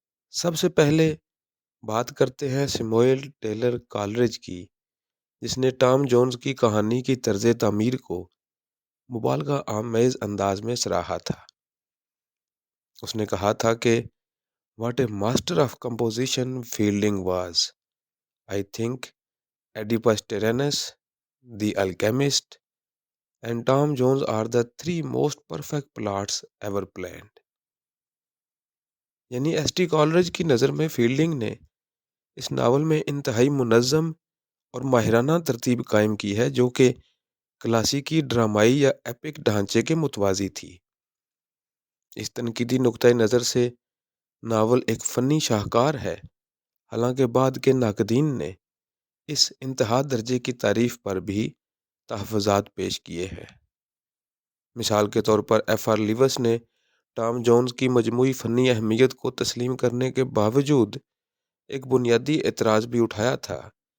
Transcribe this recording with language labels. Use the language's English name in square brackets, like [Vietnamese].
[Urdu] سب سے پہلے بات کرتے ہیں سیموئیل ٹیلر کالرج کی، جس نے ٹام جونز کی کہانی کی طرز تعمیر کو مبالغہ آمیز انداز میں سراہا تھا۔ اس نے کہا تھا کہ [English] "What a master of composition Fielding was! I think Oedipus Tyrannus, The Alchemist, and Tom Jones are the three most perfect plots ever planned." [Urdu] یعنی ایس ٹی کالرج کی نظر میں فیلڈنگ نے اس ناول میں انتہائی منظم اور ماہرانہ ترتیب قائم کی ہے، جو کہ کلاسیکی ڈرامائی یا ایپک ڈھانچے کے متوازی تھی۔ اس تنقیدی نقطۂ نظر سے ناول ایک فنی شاہکار ہے، حالانکہ بعد کے ناقدین نے اس انتہا درجے کی تعریف پر بھی تحفظات پیش کیے ہیں۔ مثال کے طور پر ایف آر لیوس نے ٹام جونز کی مجموعی فنی اہمیت کو تسلیم کرنے کے باوجود ایک بنیادی اعتراض بھی اٹھایا تھا۔